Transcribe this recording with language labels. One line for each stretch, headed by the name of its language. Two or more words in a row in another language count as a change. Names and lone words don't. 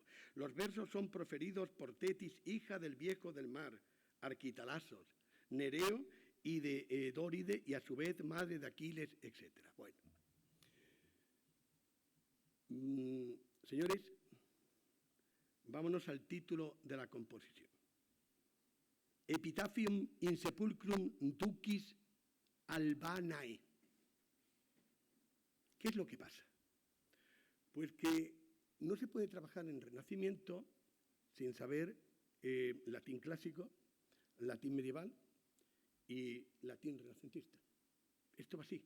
Spanish: Los versos son proferidos por Tetis, hija del viejo del mar, Arquitalasos, Nereo y de Dóride, y a su vez madre de Aquiles, etc. Bueno, señores, vámonos al título de la composición.
Latin: Epitafium in sepulcrum ducis Albanae.
Spanish: ¿Qué es lo que pasa? Pues que no se puede trabajar en Renacimiento sin saber latín clásico, latín medieval y latín renacentista. Esto va así.